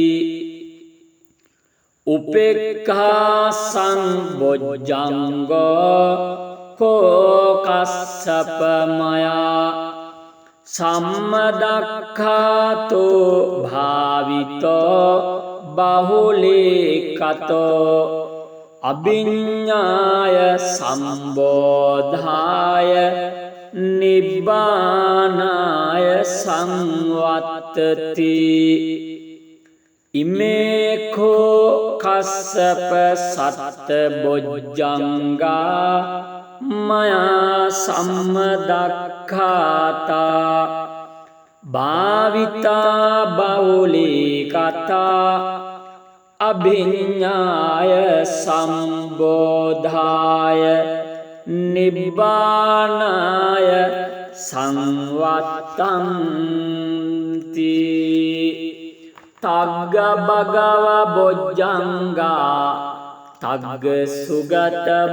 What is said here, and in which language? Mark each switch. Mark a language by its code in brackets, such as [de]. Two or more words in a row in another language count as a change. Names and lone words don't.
[pi] උපේක්ඛා සංබොජ්ජංගෝ කස්සප මයා සම්මදක්ඛාතෝ භාවිතෝ බහුලීකතෝ අභිඤ්ඤාය සම්බෝධාය නිබ්බානාය සංවත්තති ඉමේඛෝ කස්සප සත්ත බොජ්ජංගා මයා සම්මදක්ඛාතා භාවිතා බහුලීකතා අභිඤ්ඤාය සම්බෝධාය නිබ්බානාය සංවත්තන්ති තග්ග භගව බොජ්ජංගා තග්ග සුගත